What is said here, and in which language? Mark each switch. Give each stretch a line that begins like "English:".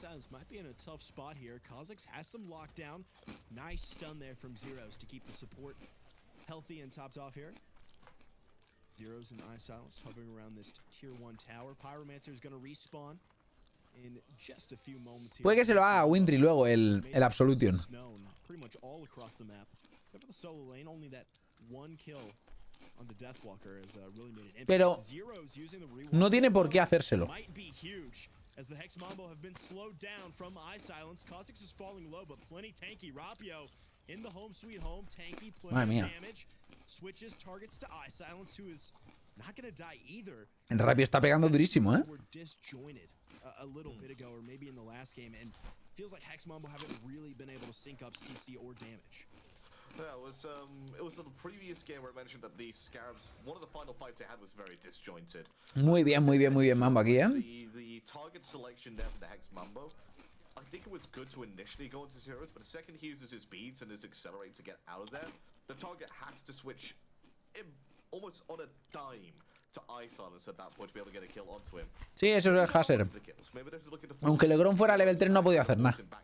English: Might be in a tough spot here. Kha'Zix has some lockdown. Nice stun there from Zeros to keep the support healthy and topped off here. Zeros and iSilence hovering around this tier 1 tower. Pyromancer is going to respawn in just a few moments here.
Spanish: Puede que se lo haga a Wintry luego el Absolution.
English: Pretty much all across the map. Except for the solo lane, only that one kill on the Deathwalker has really made it.
Spanish: Pero no tiene por qué hacérselo.
English: Might be huge. As the Hex Mambo have been slowed down from iSilence. Kha'Zix is falling low, but plenty tanky. Rapio in the home sweet home. Tanky, plenty of damage. Switches targets to iSilence, who is not going to die either.
Spanish: El Rapio está pegando durísimo, ¿eh?
English: Were disjointed a little bit ago, or maybe in the last game, and feels like Hex Mambo haven't really been able to sync up CC or damage. Yeah, it was in the previous game where I mentioned that the Scarabs, one of the final fights they had was very disjointed.
Spanish: Muy bien, Mambo aquí, ¿eh?
English: The target selection there for the Hex Mambo, I think it was good to initially go into Zeros, but the second he uses his beads and his accelerate to get out of there, the target has to switch almost on a dime to iSilence at that point to be able to get a kill onto him.
Spanish: Sí, eso es el Haser. Aunque Legron fuera level 3 no ha podido hacer nada.